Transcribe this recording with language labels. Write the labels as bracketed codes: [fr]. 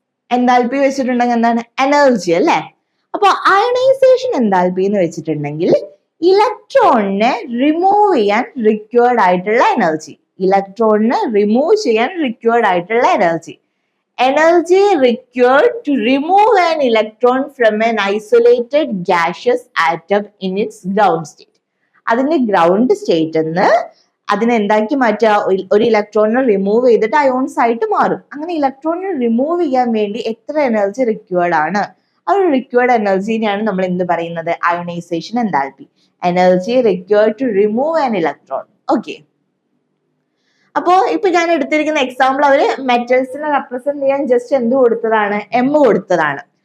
[ml] Enthalpy വെച്ചിട്ടുണ്ടെങ്കിൽ എന്താണ്, energy അല്ലെ. അപ്പൊ അയണൈസേഷൻ എൻതാൽപ്പി എന്ന് വെച്ചിട്ടുണ്ടെങ്കിൽ ഇലക്ട്രോണിനെ റിമൂവ് ചെയ്യാൻ റിക്വയർഡ് ആയിട്ടുള്ള എനർജി, ഇലക്ട്രോണിനെ റിമൂവ് ചെയ്യാൻ റിക്വയർഡ് ആയിട്ടുള്ള energy. [en] Energy required to remove an electron from an isolated gaseous atom in its ground state. [ml] അതിന്റെ ഗ്രൗണ്ട് സ്റ്റേറ്റ് എന്ന് അതിനെ എന്താക്കി മാറ്റുക, ഒരു ഇലക്ട്രോണിനെ റിമൂവ് ചെയ്തിട്ട് അയോൺസ് ആയിട്ട് മാറും. അങ്ങനെ ഇലക്ട്രോണിനെ റിമൂവ് ചെയ്യാൻ വേണ്ടി എത്ര എനർജി റിക്വയർഡ് ആണ്, ആ ഒരു റിക്വയർഡ് എനർജിനെയാണ് നമ്മൾ എന്ത് പറയുന്നത്, ionisation enthalpy. [en] Energy required to remove an electron. [ml] Okay, അപ്പോ ഇപ്പൊ ഞാൻ എടുത്തിരിക്കുന്ന എക്സാമ്പിൾ അവര് മെറ്റൽസിനെ റെപ്രസെന്റ് ചെയ്യാൻ ജസ്റ്റ് എന്ത് കൊടുത്തതാണ്, എം കൊടുത്തതാണ്.